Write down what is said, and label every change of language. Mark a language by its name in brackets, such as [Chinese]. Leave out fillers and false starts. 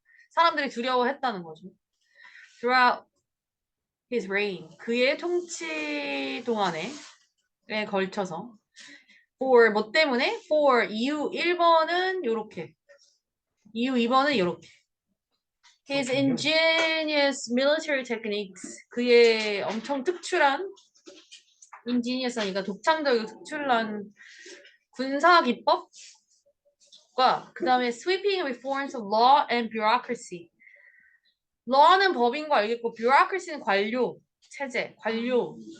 [Korean] 사람들이 두려워했다는 거죠. [English] Throughout his reign. [Korean] 그의 통치 동안에 걸쳐서. For 뭐 때문에? For 이유 1번은 요렇게. 이유 2번은 요렇게. [English] His ingenious military techniques. [Korean] 그의 엄청 특출한 ingenious,그러니까 독창적이고 특출난 군사 기법과 그 다음에 [English] sweeping reforms of law and bureaucracy. [Korean] law는 법인 거 알겠고 bureaucracy는 관료, 체제, 관료.